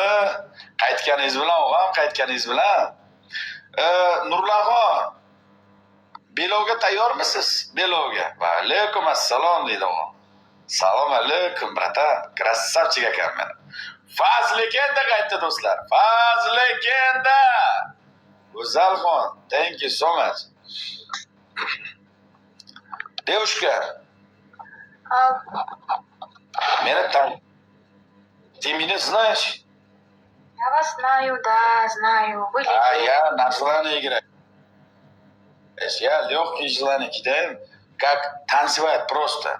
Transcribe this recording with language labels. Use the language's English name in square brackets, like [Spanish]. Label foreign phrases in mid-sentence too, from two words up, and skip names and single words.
[Uzbek] Qaytganingiz bilan, o'g'am, qaytganingiz bilan. Nurlanxon, belovga tayyormisiz? Belovga. [Arabic] وعليكم السلام [Uzbek] deydi o'g'am. Salom alaykum, bratan. Krasavchik akam meni. Faz legenda qaytdi do'stlar. Faz legenda. Go'zalxon, [English] thank you so much. [Russian] Девушка, ты меня знаешь? Я вас знаю, да, знаю. Вы А я на желание играю. Я легкий желание кидаю, как танцевать просто.